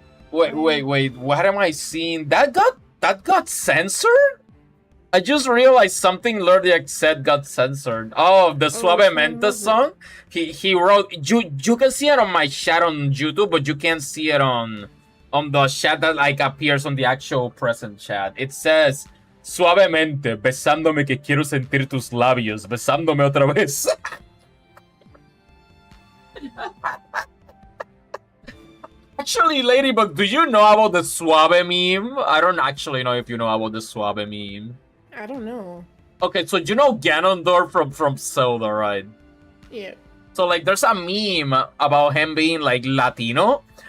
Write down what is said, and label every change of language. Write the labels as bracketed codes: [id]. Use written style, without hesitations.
[en] Wait! What am I seeing? That got censored? I just realized something Lordiak said got censored. Oh, the Suavemente song. He wrote. You can see it on my chat on YouTube, but you can't see it on the chat that like appears on the actual present chat. [es] It says suavemente, besándome que quiero sentir tus labios, besándome otra vez. [en] Actually, Ladybug, do you know about the suave meme? I don't actually know if you know about the suave meme. I don't know. Okay, so you know Ganondorf from Zelda, right? Yeah. So like there's a meme about him being like Latino.